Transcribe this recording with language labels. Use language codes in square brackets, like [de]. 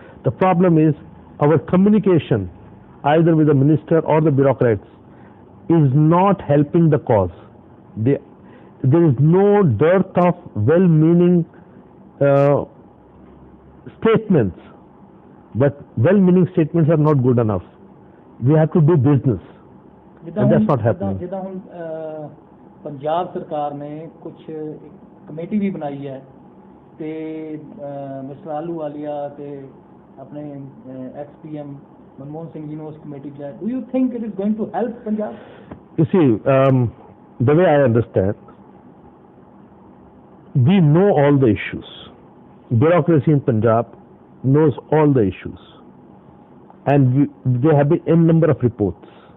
[en] The problem is our communication, either with the minister or the bureaucrats, is not helping the cause. There is no dearth of well-meaning statements, but well-meaning statements are not good enough. We have to do business, and that's not happening. [pa] ਜਿੱਦਾਂ ਹੁਣ ਪੰਜਾਬ ਸਰਕਾਰ ਨੇ ਕੁਝ committee ਵੀ ਬਣਾਈ ਹੈ ਤੇ mister Ahluwalia ਤੇ ਆਪਣੇ ਐਕਸ-ਪੀਐਮ ਮਨਮੋਹਨ ਸਿੰਘ ਜੀ ਨੂੰ ਉਸ ਕਮੇਟੀ ਚ ਲਾਇਆ. [en] Do you think it is going to help Punjab? You see, the way I understand, we know all the issues. Bureaucracy in Punjab knows all the issues, and there have been n number of reports.